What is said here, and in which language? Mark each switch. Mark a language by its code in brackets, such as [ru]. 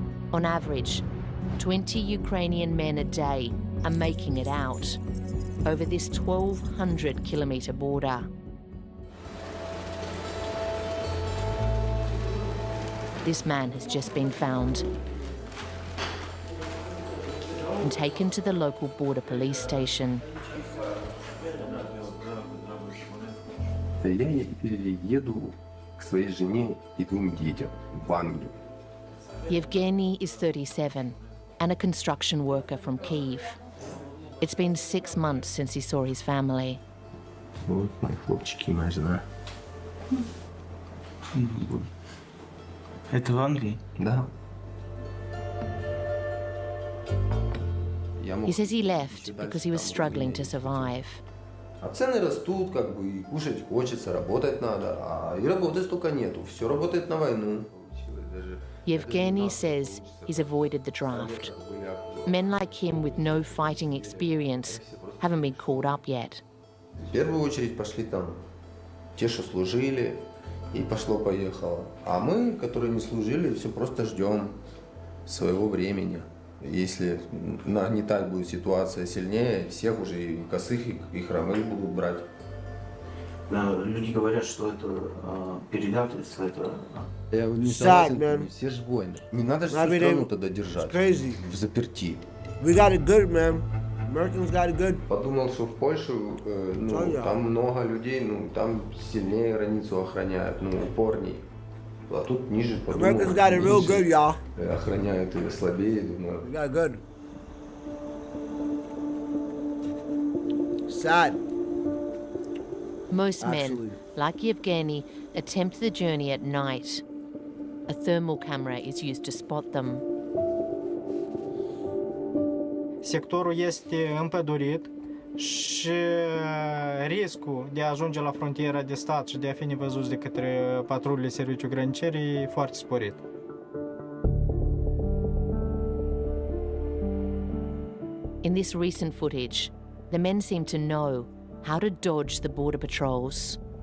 [en] On average, 20 Ukrainian men a day are making it out over this 1,200-kilometre border. This man has just been found and taken to the local border police station. [ru] Я еду к своей жене и 2 детям в Англию. [en] Yevgeny is 37 and a construction worker from Kyiv. It's been 6 months since he saw his family. [ru] Вот мои хлопчики и моя жена. Это в Англии? Да. [en] He says he left because he was struggling to survive. [ru] А цены растут, как бы, и кушать хочется, работать надо, и работы столько нету, все работает на войну. [en] Yevgeny says he's avoided the draft. Men like him with no fighting experience haven't been called up yet. [ru] В первую очередь пошли там те, что служили, и пошло-поехало. А мы, которые не служили, все просто ждем своего времени. Если нагнетать будет ситуация сильнее, всех уже и косых, и хромых будут брать. Люди говорят, что это предательство, это... Я не согласен, все же воины. Не надо же всю страну тогда держать в заперти. [en] We got it good, man. Americans got it good. [ru] Подумал, что в Польшу, там много людей, там сильнее границу охраняют, упорней. А тут ниже, подумал, [en] Americans got it real good, y'all. [ru] Охраняют и слабее, думаю. [en] We got it good. Sad. Most men, like Yevgeny, attempt the journey at night. A thermal camera is used to spot them. [ro] Sectorul este împădurit și riscul de a ajunge la frontiera de stat și de a fi nevăzuți de către patrulele serviciu granicer e foarte sporit. [en] In this recent footage, the men seem to know how to dodge the border patrols.